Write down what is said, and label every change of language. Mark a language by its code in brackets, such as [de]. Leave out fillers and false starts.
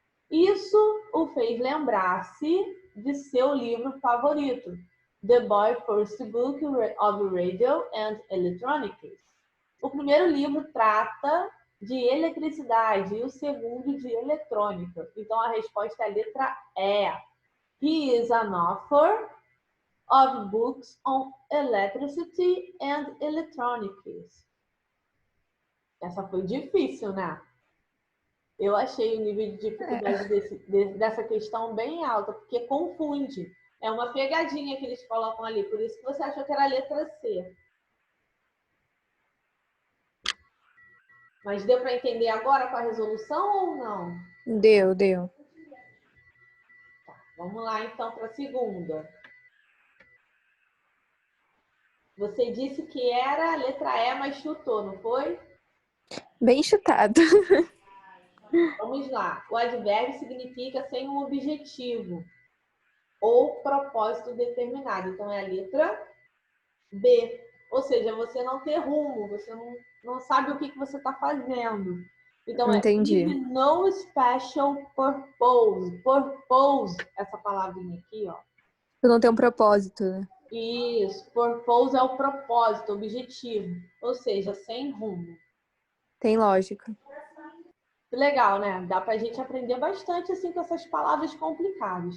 [pt] Isso o fez lembrar-se de seu livro favorito, The Boy First Book of Radio and Electronics. O primeiro livro trata de eletricidade e o segundo de eletrônica. Então a resposta é a letra E. [en] He is an author of books on electricity and electronics. [pt] Essa foi difícil, né? Eu achei o nível de dificuldade dessa questão bem alta, porque confunde. É uma pegadinha que eles colocam ali, por isso que você achou que era a letra C. Mas deu para entender agora com a resolução ou não? Deu. Tá, vamos lá então para a segunda. Você disse que era a letra E, mas chutou, não foi? Bem chutado. Vamos lá. O advérbio significa sem um objetivo ou propósito determinado. Então é a letra B. Ou seja, você não ter rumo, você não sabe o que você está fazendo. Então é Entendi. [en] with no special purpose. [pt] Purpose, essa palavrinha aqui, ó. Tu não tem um propósito, né? Isso, purpose é o propósito, objetivo. Ou seja, sem rumo. Tem lógica. Legal, né? Dá pra gente aprender bastante assim com essas palavras complicadas.